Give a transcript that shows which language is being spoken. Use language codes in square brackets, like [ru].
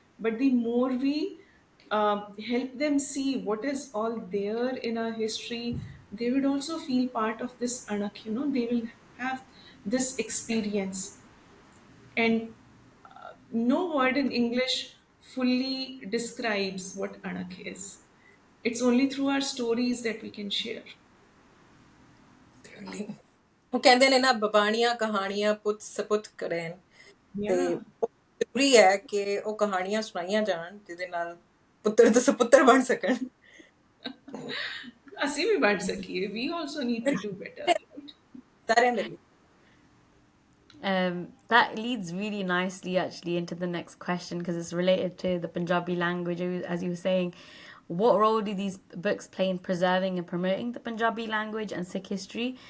[en] But the more we help them see what is all there in our history, they would also feel part of this anak, they will have this experience. And no word in English fully describes what anak is. It's only through our stories that we can share. [pa] ਉਹ ਕਹਿੰਦੇ ਨੇ ਨਾ ਬਬਾਣੀਆਂ ਕਹਾਣੀਆਂ ਪੁੱਤ ਸਪੁੱਤ ਕਰਨ ਤੇ [en] Yeah. [pa] ਉਹ ਜ਼ਰੂਰੀ ਹੈ ਕਿ ਉਹ ਕਹਾਣੀਆਂ ਸੁਣਾਈਆਂ ਜਾਣ ਜਿਹਦੇ ਨਾਲ ਪੁੱਤਰ ਤੇ ਸਪੁੱਤਰ ਬਣ ਸਕਣ ਅਸੀਂ ਵੀ ਬਣ ਸਕੀਏ. [en] We also need to do better, right? [pa] ਸਾਰਿਆਂ ਦੇ ਲਈ [en] That leads really nicely actually into the next question because it's related to the Punjabi language, as you were saying. What role do these books play in preserving and promoting the Punjabi language and Sikh history?